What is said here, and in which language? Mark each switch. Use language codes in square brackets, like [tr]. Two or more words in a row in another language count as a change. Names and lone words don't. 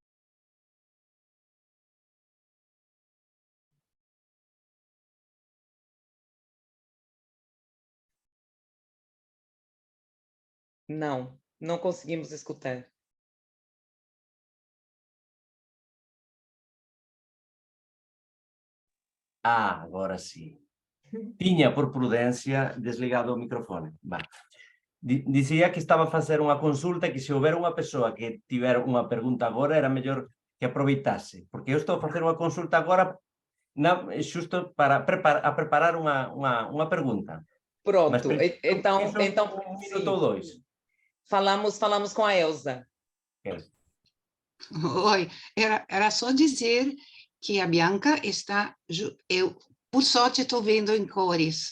[pt] Não, não conseguimos escutar. Ah, agora sim. Tinha, por prudência, desligado o microfone. Bah. [gl] Dizia que estava a fazer unha consulta e que se houver unha persoa que tiver unha pergunta agora, era mellor que aproveitase. Porque eu estou a facer unha consulta agora xusto para preparar unha pergunta. [pt] Mas Pronto, então um minuto ou dois. Falamos com a Elza. Oi, era só dizer que a Bianca está... Eu, por sorte, estou vendo em cores.